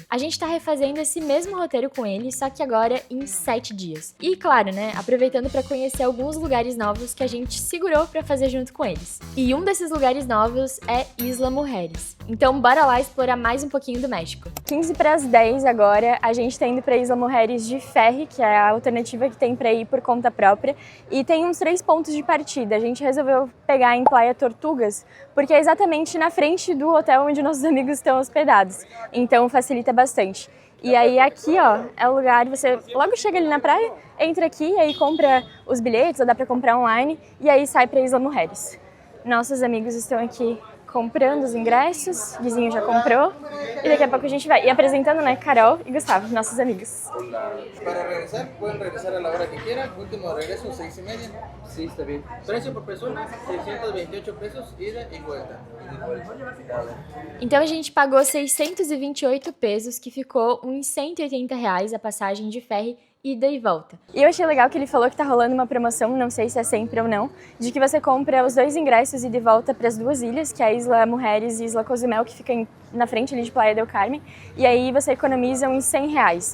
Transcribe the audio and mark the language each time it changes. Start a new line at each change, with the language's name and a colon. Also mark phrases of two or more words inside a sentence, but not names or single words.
Portuguese: A gente tá refazendo esse mesmo roteiro com eles, só que agora em 7 dias. E claro, né, aproveitando pra conhecer alguns lugares novos que a gente segurou pra fazer junto com eles. E um desses lugares novos é Isla Mujeres. Então bora lá explorar mais um pouquinho do México. 15 para as 10 agora, a gente tá indo pra Isla Mujeres de ferry, que é a alternativa que tem pra ir por conta própria, e tem uns 3 pontos de partida. A gente resolveu pegar em Playa Tortugas, porque é exatamente na frente do hotel onde nossos amigos estão hospedados, então facilita bastante. E aí aqui, ó, é o lugar, você logo chega ali na praia, entra aqui, aí compra os bilhetes, ou dá pra comprar online, e aí sai pra Isla Mujeres. Nossos amigos estão aqui comprando os ingressos, o vizinho já comprou, e daqui a pouco a gente vai. E apresentando, né, Carol e Gustavo, nossos amigos.
Spanish: Para regresar, pueden regresar a la hora que quieran. Último regreso, 6:30. Sí, está bien. Precio por persona, 628 pesos, ida y vuelta.
Portuguese: Então a gente pagou 628 pesos, que ficou uns R$ 180 a passagem de ferry ida e volta. E eu achei legal que ele falou que tá rolando uma promoção, não sei se é sempre ou não, de que você compra os 2 ingressos ida e volta para as 2 ilhas, que é a Isla Mujeres e Isla Cozumel, que fica na frente ali de Playa del Carmen, e aí você economiza uns R$ 100.